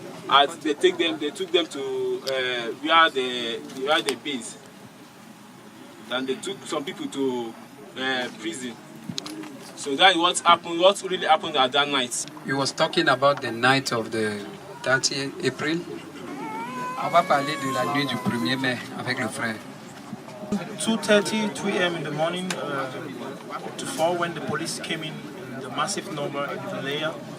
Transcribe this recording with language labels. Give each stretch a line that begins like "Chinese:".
English: As they took them to where they base. And they took some people to prison. So that is what happened, what really happened at that night. He was talking about the night of the 30th April.
French: On va parler de la nuit du 1er mai avec le frère.
English: 2:30, 3 a.m. in the morning to 4 when the police came in the massive number in the LEA.